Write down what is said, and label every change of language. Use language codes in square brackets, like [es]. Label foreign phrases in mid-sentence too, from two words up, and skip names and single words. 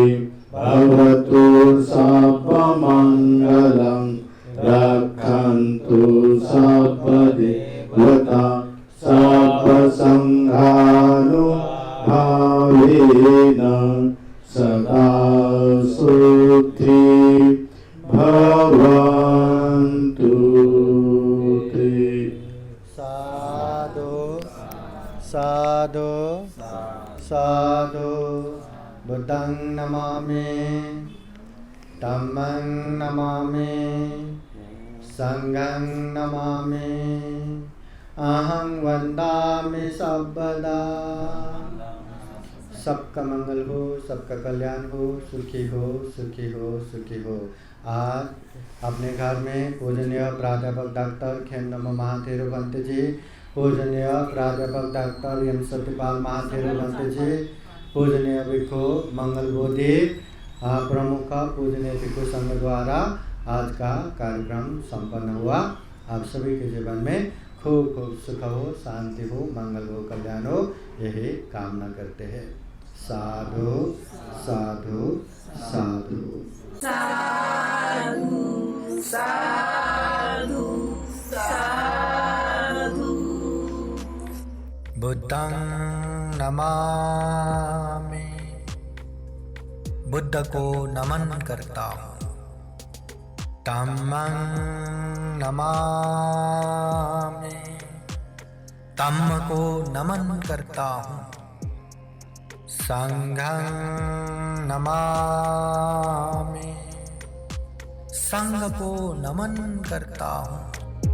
[pi] भवतु सर्वमङ्गलं रक्षन्तु सर्वदेवता सर्वसङ्घानुभावेन सदा सोति भवन्तु ते। साधु साधु साधु। बुद्धं नमामि, धम्मं नमामि, संघं नमामि। अहं वन्दामि सर्वदा। [hi] सबका मंगल हो, सबका कल्याण हो, सुखी हो, सुखी हो, सुखी हो। आज अपने घर में पूजनीय प्राध्यापक डॉक्टर खेमनमो महाथेरो भंते जी, पूजनीय प्राध्यापक डॉक्टर एम सत्यपाल महाथेरो भंते जी, पूजनीय भिक्षु मंगल बोधि प्रमुख पूजनीय भिक्षु संघ द्वारा आज का कार्यक्रम संपन्न हुआ। आप सभी के जीवन में खूब खूब सुख हो, शांति हो, मंगल हो, कल्याण हो, यही कामना करते हैं। [pi] साधु साधु साधु साधु साधु साधु। बुद्धं नमामि, [hi] बुद्ध को नमन करता हूँ। [pi] धम्मं नमामि, [hi] धम्म को नमन करता हूँ। [pi] संघं नमामि, [hi] संघ को नमन करता हूँ।